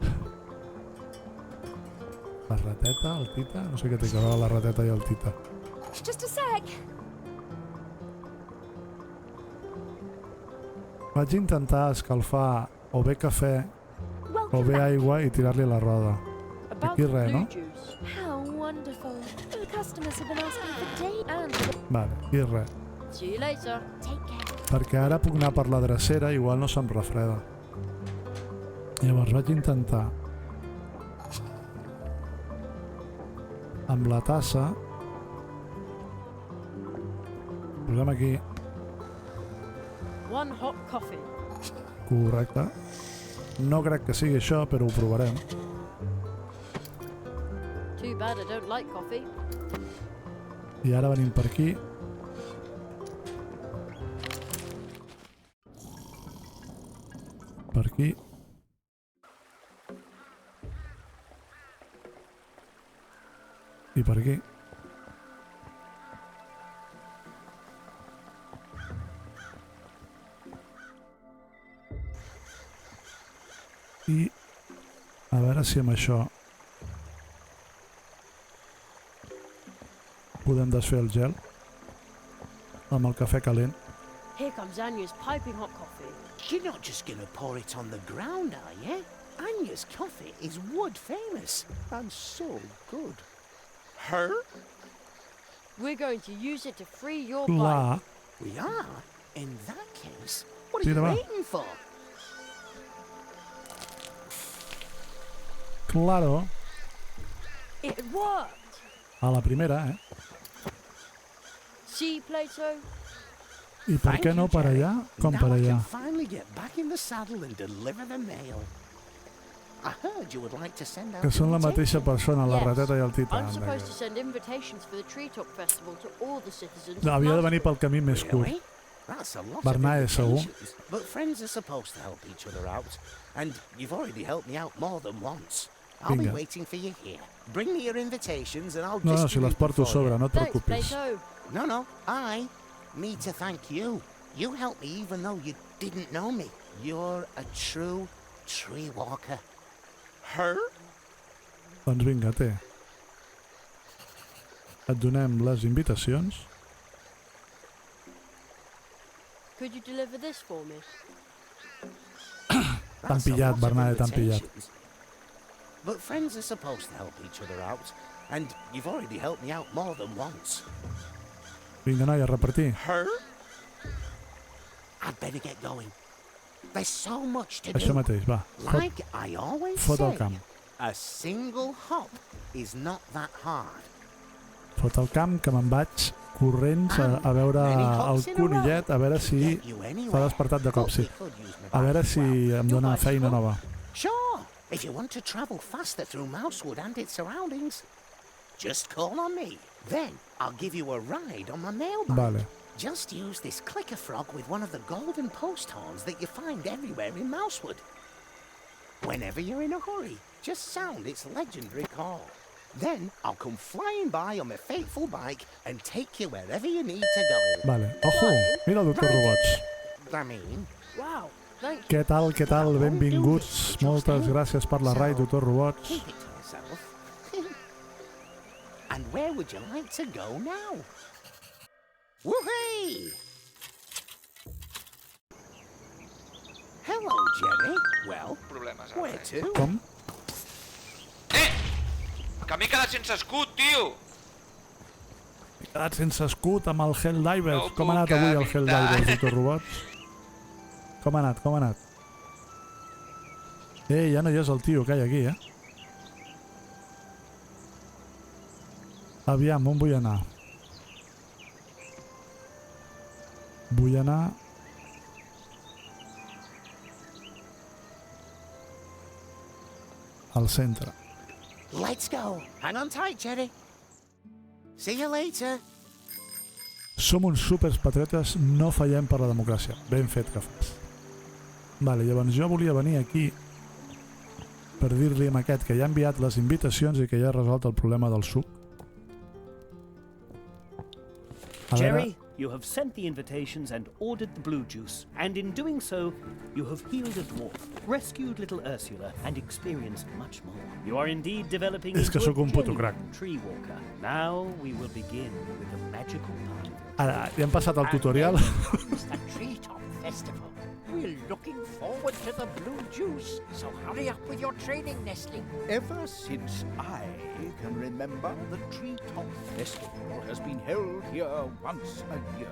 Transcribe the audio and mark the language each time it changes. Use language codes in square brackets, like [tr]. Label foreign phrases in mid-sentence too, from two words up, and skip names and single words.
[ca] La rateta, el Tita? No sé què té que veure la rateta i el Tita. [en] Just a sec. [ca] Vaig intentar escalfar o bé cafè o bé aigua i tirar-li a la roda. Aquí res, no? [en] How wonderful. The customers have been asking for day and... [ca] Vale, aquí res. [en] See you later. Take care. [ca] Perquè ara puc anar per la drecera, igual no se'm refreda. Llavors vaig intentar amb la tassa. Posem aquí. [en] One hot coffee. [ca] Correcte. No crec que sigui això, però ho provarem. [en] Too bad I don't like coffee. [ca] I ara venim per aquí. Per aquí. I per aquí. I a veure si amb això podem desfer el gel amb el cafè calent. [en] Here comes Anya's piping hot coffee. You're not just going to pour it on the ground, are you? Anya's coffee is wood famous. And so good. Her? We're going to use it to free your [ca] Clar. [en] bike. We are? In that case, what are [ca] Tira, [en] you [ca] va. [en] waiting for? [es] Claro. [en] It worked. [ca] A la primera, eh? [en] See, Plato? [ca] I per què no per allà? Com per allà? [en] Finally get back in the saddle and deliver the mail. I heard you would like to send out [ca] Que són la mateixa persona, la [en] Yes. [ca] rateta i el tità. [en] I'm supposed to send invitations for the Treetop Festival to all the citizens. [ca] No, havia de venir pel camí més curt. [en] Really? That's a lot [ca] Bernat, [en] of [ca] segur. [en] invitations. But friends are supposed to help each other out. And you've already helped me out more than once. I'll be [ca] Vinga. [en] waiting for you here. Bring me your invitations and I'll [ca] No, si [en] distribute [ca] les porto a [en] them for [ca] sobre, [en] you. [ca] no et [en] Thanks, [ca] preocupis. [en] Plato. No, I need to thank you. You helped me even though you didn't know me. You're a true tree walker. Her? [ca] Doncs vinga, té. Et donem les invitacions. [en] Could you deliver this for me? [ca] T'han pillat, Bernat, t'han pillat. [en] But friends are supposed to help each other out. And you've already helped me out more than once. [ca] Vinga, noi, a repartir. [en] Her? I'd better get going. There's so much to [ca] Això [en] do. [ca] mateix, va. [en] Like I always [ca] Fot el [en] say, [ca] camp. [en] a single hop is not that hard. [ca] Fot el camp, que me'n vaig corrents a veure el conillet, a veure si s'ha despertat de cop, sí. A veure si em dona feina nova. [en] Sure, if you want to travel faster through Mousewood and its surroundings, just call on me. Then I'll give you a ride on my mailbag. [ca] Vale. [en] Just use this clicker frog with one of the golden post horns that you find everywhere in Mousewood. Whenever you're in a hurry, just sound its legendary call. Then I'll come flying by on my fateful bike and take you wherever you need to go. [ca] Vale. Ojo, mira el doctor Robots. [en] I mean, Wow, thank you. [ca] Què tal? Benvinguts. Moltes gràcies per la raid, doctor Robots. [en] keep it to yourself. And where would you like to go now? Woohoo! Hello, Jerry. Well, [ca] Problemes, [en] where to? [ca] Com? Que m'he quedat sense escut, tio! He quedat sense escut amb el Helldivers. No Com ha anat puc avui el evitar. Helldivers, doctor Robots? Com ha anat? Ja no hi és el tio que hi ha aquí, Aviam, on vull anar? Vull anar... al centre. [en] Let's go. Hang on tight, Jerry. See you later. [ca] Som uns superpatriotes, no fallem per la democràcia. Ben fet que fas. Vale, llavors jo volia venir aquí per dir-li a aquest que ja ha enviat les invitacions i que ja ha resolt el problema del suc. A [en] Jerry, you have sent the invitations and ordered the blue juice, and in doing so, you have healed a dwarf, rescued little Ursula, and experienced much more. You are indeed developing [ca] És que [en] into [ca] sóc un [en] a [ca] puto [en] genuine [ca] crac. [en] tree walker. Now we will begin with the magical part. [ca] Ara, ja hem passat el tutorial. [en] It's the Treetop Festival. We're looking forward to the blue juice, so hurry up with your training, Nestling. Ever since I can remember, the Treetop Festival has been held here once a year.